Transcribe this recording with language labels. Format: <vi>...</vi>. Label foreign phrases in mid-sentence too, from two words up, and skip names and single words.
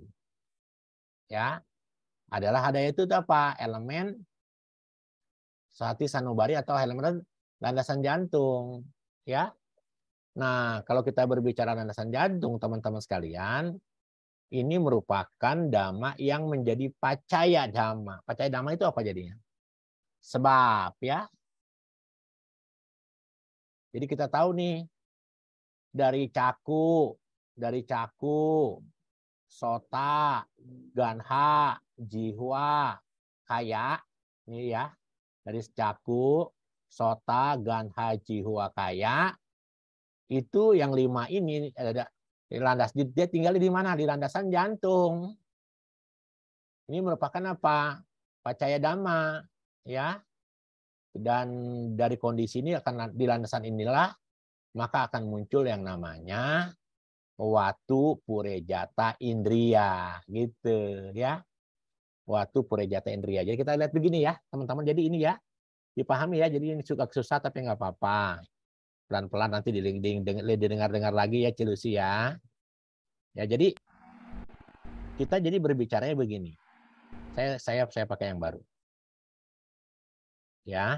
<id>Ya, adalah hadaya itu apa? Elemen sati sanubari atau elemen landasan jantung, ya. Nah, kalau kita berbicara landasan jantung, teman-teman sekalian, ini merupakan dhamma yang menjadi</id> <pi>pacaya dhamma. Pacaya dhamma</pi> <id>itu apa jadinya? Sebab, ya. Jadi kita tahu nih, dari</id> <pi>caku, sota, ganha, jihwa, kaya,</pi> <id>ini ya, dari</id> <pi>caku, sota, ganha, jihwa, kaya,</pi> <id>itu yang 5 ini ada landas, dia tinggal di mana? Di landasan jantung. Ini merupakan apa?</id> <pi>Pacaya dhamma, ya.</pi> <id>Dan dari kondisi ini akan di landasan inilah maka akan muncul yang namanya</id> <pi>watu purejata indriya,</pi> <id>gitu ya.</id> <pi>Watu purejata indriya.</pi> <id>Jadi kita lihat begini ya, teman-teman. Jadi ini ya, dipahami ya. Jadi ini suka susah tapi nggak apa-apa. Pelan-pelan nanti didengar-dengar lagi ya, Cilusi ya. Ya, jadi kita jadi berbicaranya begini. Saya pakai yang baru. Ya.</id>